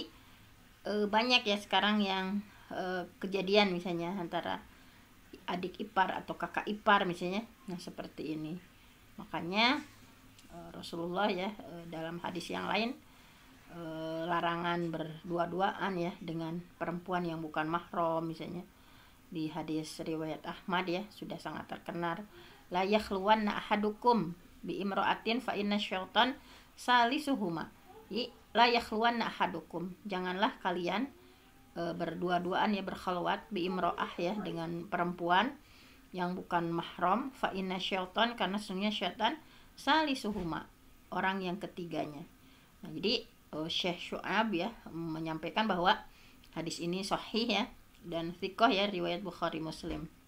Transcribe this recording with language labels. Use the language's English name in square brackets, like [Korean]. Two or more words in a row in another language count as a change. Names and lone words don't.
[Indonesian] Banyak ya sekarang yang kejadian misalnya antara adik ipar atau kakak ipar misalnya. Nah seperti ini, makanya Rasulullah ya dalam hadis yang lain larangan berdua-duaan ya dengan perempuan yang bukan mahram misalnya. Di hadis riwayat Ahmad ya sudah sangat terkenal, [Arabic] لا يخلون أحدكم بامرأة فإن الشيطان ثالثهما. لا يخلون أحدكم, [Indonesian] janganlah kalian berdua-duaan ya, berkhalwat [Arabic] بامرأة [Indonesian] ya dengan perempuan yang bukan mahram, [Arabic] فإن الشيطان, [Indonesian] karena sesungguhnya [Arabic] الشيطان ثالثهما, [Indonesian] orang yang ketiganya. Nah jadi Syekh Syu'ab ya menyampaikan bahwa hadis ini sahih ya dan thiqah ya, riwayat Bukhari Muslim.